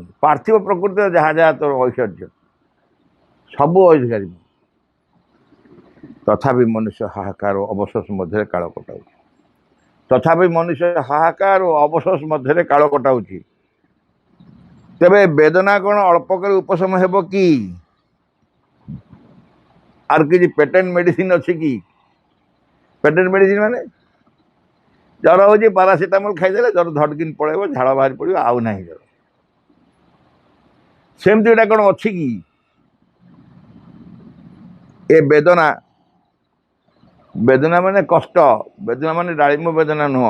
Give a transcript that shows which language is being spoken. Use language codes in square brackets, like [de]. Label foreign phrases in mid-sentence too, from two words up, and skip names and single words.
[or] ପାର୍ଥିବ ପ୍ରକୃତିର ଯାହା ଯାହା ତୋର ଐଶ୍ୱର୍ଯ୍ୟ, ସବୁ ଅଧିକାରୀ। ତଥାପି ମନୁଷ୍ୟ ହାହାକାର ଓ ଅବଶୋଷ ମଧ୍ୟରେ କାଳ କଟାଉଛି। ତଥାପି ମନୁଷ୍ୟ ହାହାକାର ଓ ଅବଶୋଷ ମଧ୍ୟରେ କାଳ କଟାଉଛି। ତେବେ ବେଦନା କ'ଣ ଅଳ୍ପକରେ ଉପଶମ ହେବ କି? [bn] আর কিছু [en] patent medicine [or] ଅଛି କି? [en] patent medicine [or] ମାନେ ଜ୍ୱର ହେଉଛି, ପାରାସିଟାମଲ ଖାଇଦେଲେ ଜ୍ୱର ଧଡ଼କିନି ପଳେଇବ, ଝାଳ ବାହାରି ପଡ଼ିବ, ଆଉ ନାହିଁ ଜ୍ୱର। ସେମିତି ଏଇଟା କ'ଣ ଅଛି କି? ଏ ବେଦନା, ବେଦନା ମାନେ କଷ୍ଟ, ବେଦନା ମାନେ ଡାଳିମ୍ବ ବେଦନା ନୁହଁ।